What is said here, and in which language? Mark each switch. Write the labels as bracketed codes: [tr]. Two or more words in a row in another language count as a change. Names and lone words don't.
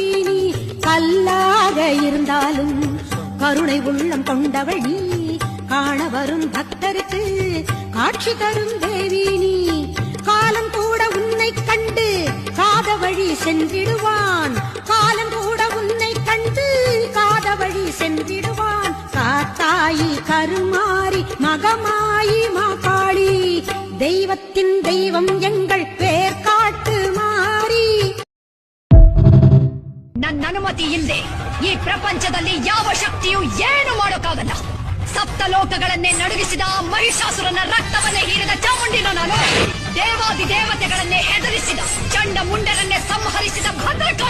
[ta] நீ கல்லாக இருந்தாலும் கருணை உள்ளம் கொண்டவள் நீ காண வரும் பக்தருக்கு காட்சி தரும் தேவி நீ காலம் கூட உன்னை கண்டு காத வழி சென்றிடுவான் காலம் கூட உன்னை கண்டு காத வழி சென்றிடுவான் காத்தாயி கருமாரி மகமாயி மாகாளி தெய்வத்தின் தெய்வம் எங்கள் பேர் காட்டு ಮಾರಿ [kn] ನನ್ನ ಅನುಮತಿ ಇಲ್ಲದೆ ಈ ಪ್ರಪಂಚದಲ್ಲಿ ಯಾವ ಶಕ್ತಿಯೂ ಏನು ಮಾಡೋಕ್ಕಾಗಲ್ಲ ಸಪ್ತ ಲೋಕಗಳನ್ನೇ ನಡುಗಿಸಿದ ಮಹಿಷಾಸುರನ ರಕ್ತವನ್ನೇ ಹೀರಿದ ಚಾಮುಂಡಿನ ನಾನು ದೇವಾದಿ ದೇವತೆಗಳನ್ನೇ ಹೆದರಿಸಿದ ಚಂಡ ಮುಂಡರನ್ನೇ ಸಂಹರಿಸಿದ ಭದ್ರಕಾಳಿ